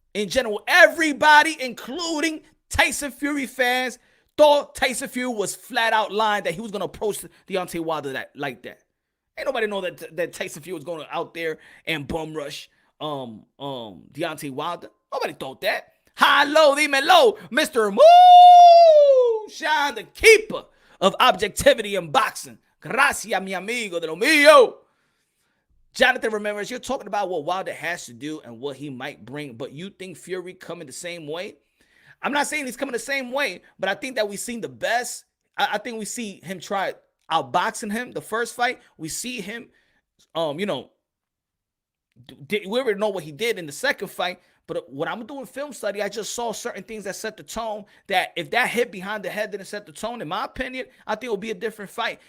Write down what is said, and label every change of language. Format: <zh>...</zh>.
<en>In general, everybody, including Tyson Fury fans, thought Tyson Fury was flat out lying that he was gonna approach Deontay Wilder like that. Ain't nobody know that Tyson Fury was going out there and bum rush Deontay Wilder. Nobody thought that. High low,</en> <es>dímelo,</es> <en>Mr. Moonshine, the keeper of objectivity in boxing.</en> <es>Gracias, mi amigo de lo mío.</es> <en>Jonathan Ramirez, you're talking about what Wilder has to do and what he might bring, but you think Fury coming the same way? I'm not saying he's coming the same way, but I think that we've seen the best. I think we see him try outboxing him the first fight. We see him, we already know what he did in the second fight, but when I'm doing film study, I just saw certain things that set the tone, that if that hit behind the head didn't set the tone, in my opinion, I think it would be a different fight.</en>